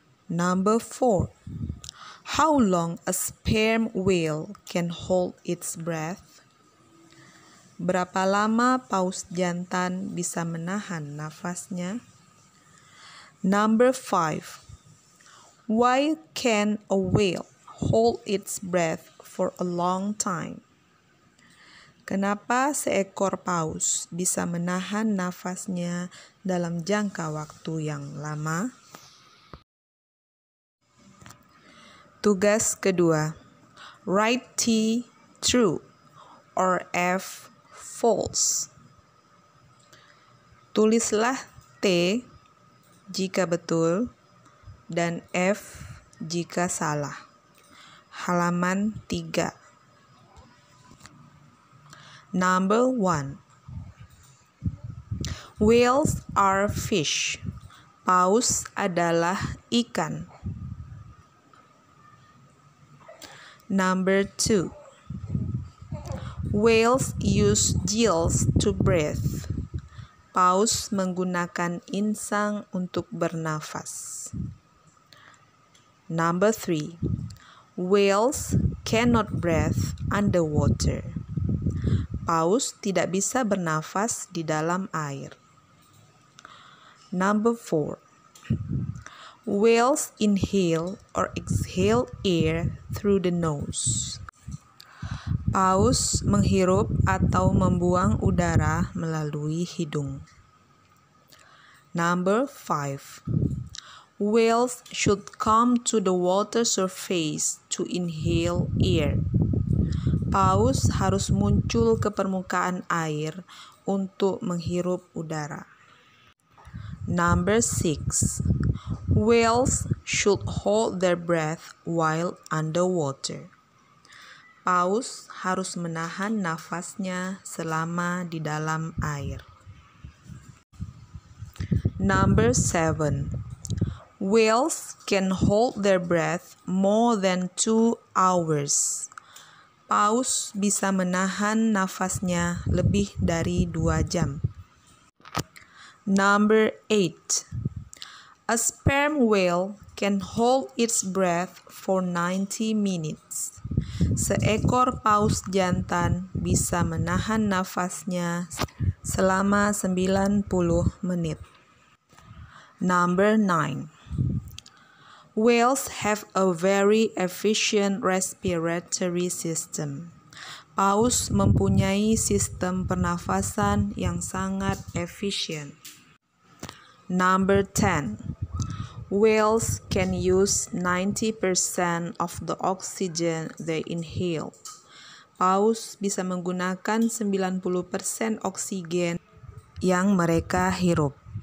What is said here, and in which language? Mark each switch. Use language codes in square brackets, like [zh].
[en] Number 4. How long a sperm whale can hold its breath? [id] Berapa lama paus jantan bisa menahan nafasnya? [en] Number 5. Why can a whale hold its breath for a long time? [id] Kenapa seekor paus bisa menahan nafasnya dalam jangka waktu yang lama? Tugas kedua. [en] Write T true or F false. [id] Tulislah T jika betul dan F jika salah. Halaman 3. [en] Number 1. Whales are fish. [id] Paus adalah ikan. [en] Number 2. Whales use gills to breathe. [id] Paus menggunakan insang untuk bernafas. [en] Number 3. Whales cannot breathe underwater. [id] Paus tidak bisa bernafas di dalam air. [en] Number 4. Whales inhale or exhale air through the nose. [id] Paus menghirup atau membuang udara melalui hidung. [en] Number 5. Whales should come to the water surface to inhale air. [id] Paus harus muncul ke permukaan air untuk menghirup udara. [en] Number 6. Whales should hold their breath while underwater. [id] Paus harus menahan nafasnya selama di dalam air. [en] Number 7. Whales can hold their breath more than 2 hours. [id] Paus bisa menahan nafasnya lebih dari 2 jam. [en] Number 8. A sperm whale can hold its breath for 90 minutes. [id] Seekor paus jantan bisa menahan nafasnya selama 90 menit. [en] Number 9. Whales have a very efficient respiratory system. [id] Paus mempunyai sistem pernafasan yang sangat efisien. [en] Number 10. Whales can use 90% of the oxygen they inhale. [id] Paus bisa menggunakan 90% oksigen yang mereka hirup.